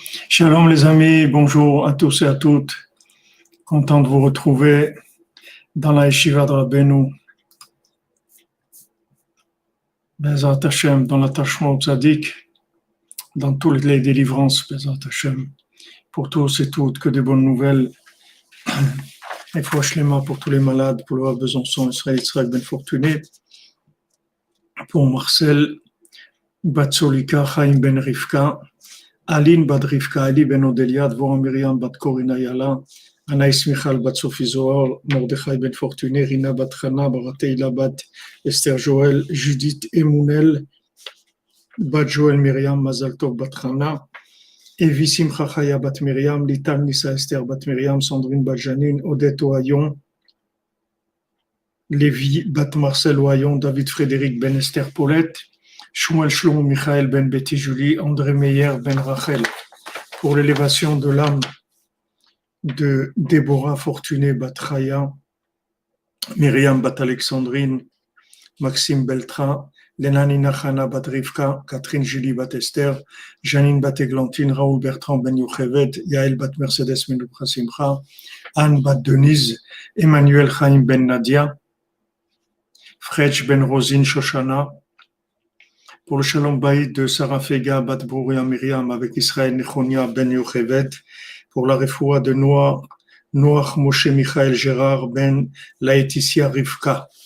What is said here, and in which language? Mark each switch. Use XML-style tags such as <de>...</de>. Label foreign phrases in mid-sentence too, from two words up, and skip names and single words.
<fr>Shalom les amis, bonjour à tous et à toutes. Content de vous retrouver dans la Yeshiva de Rabbeinu,</fr> <he>Bezat Hashem,</he> <fr>dans l'attachement au Tzadik, dans toutes les délivrances,</fr> <he>Bezat Hashem,</he> <fr>pour tous et toutes, que des bonnes nouvelles. Et Fouachlema pour tous les malades, pour le Besançon, Israël, Israël Ben Fortuné, pour Marcel, Batsolika, Chaim Ben Rivka, Aline Bad Rivka, Ali Ben Odelia, Dvorah Miriam Bat Korina Yala, Anaïs Michal Bat Sophie Zohar, Mordechai Ben Fortuné, Rina Bat Chana, Barateila Bat Esther Joël, Judith Emounel, Bat Joël Miriam, Mazal Tov Bat Chana, Evi Simcha Chaya Bat Miriam, Lital Nissa Esther Bat Miriam, Sandrine Bat Janine, Odette Ohayon, Lévi Bat Marcel Ohayon, David Frédéric Ben Esther Paulette, Shmuel Shlomo Michael Ben Betty Julie, André Meyer Ben Rachel, pour l'élévation de l'âme de Déborah Fortuné Bat Chaya, Myriam Bat Alexandrine, Maxime Beltra, Lénanina Chana Bat Rivka, Catherine Julie Bat Esther, Janine Bat Églantine, Raoul Bertrand Ben Yochevet, Yael Bat Mercedes Ben Simcha, Anne Bat Denise, Emmanuel Chaim Ben Nadia, Fredj Ben Rosine Shoshana, pour le</fr> <he>Shalom Bayit</he> <fr>de Sarah Fega Bat Brouria Myriam avec Israël Nechonia Ben Yochevet, pour la refoua de Noach Moshe Michael Gérard Ben Laetitia Rivka.</fr>